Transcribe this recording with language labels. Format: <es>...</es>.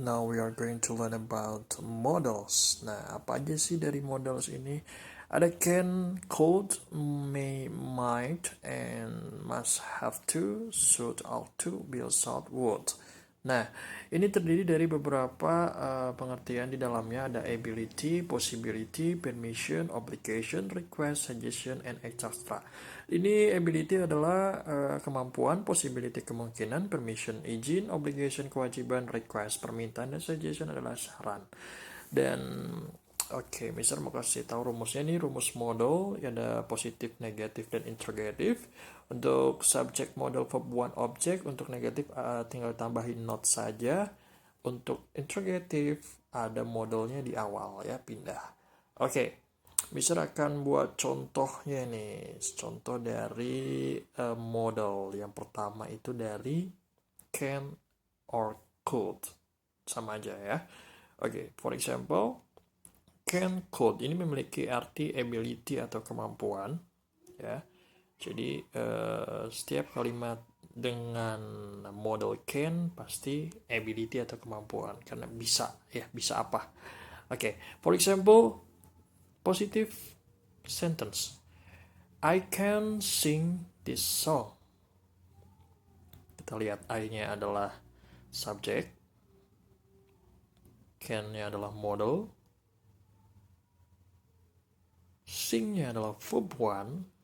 <en>Now we are going to learn about models.</en> <id>Nah, apa aja sih dari models ini? Ada can, could, may, might, and must have to, should, ought to, will, should, would. Nah, ini terdiri dari beberapa pengertian di dalamnya. Ada</id> <en>ability, possibility, permission, obligation, request, suggestion, and etc.</en> <id>Ini ability adalah kemampuan, possibility kemungkinan, permission izin, obligation kewajiban, request permintaan, dan suggestion adalah saran. Dan oke, Mister mau kasih tahu rumusnya nih, rumus model ada positif, negatif, dan interrogatif. Untuk subject model verb one object, untuk negatif tinggal tambahin not saja. Untuk interrogatif ada modelnya di awal ya, pindah. Oke, Mister akan buat contohnya nih, contoh dari model. Yang pertama itu dari can or could, sama aja ya. Oke,</id> <en>for example,</en> <id>can, could ini memiliki arti ability atau kemampuan ya. Jadi setiap kalimat dengan model can pasti ability atau kemampuan karena bisa ya, bisa apa.</id> <en>Oke, for example, positive sentence. I can sing this song.</en> <id>Kita lihat I-nya adalah subject, can-nya adalah model, sing-nya adalah verb one.</id>